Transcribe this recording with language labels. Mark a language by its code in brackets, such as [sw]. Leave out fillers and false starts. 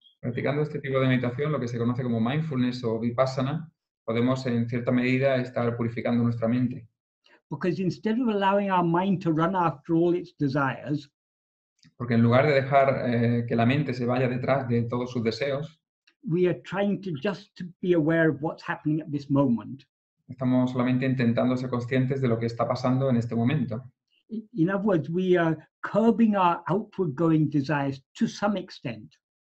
[es] Practicando este tipo de meditación, lo que se conoce como mindfulness o vipassana, podemos en cierta medida estar purificando nuestra mente. [en] Because instead of allowing our mind to run after all its desires, [es] Porque en lugar de dejar que la mente se vaya detrás de todos sus deseos, [en] we are trying to just to be aware of what's happening at this moment. [es] estamos solamente intentando ser conscientes de lo que está pasando en este momento. [en] In other words, we are curbing our outward going desires to some extent.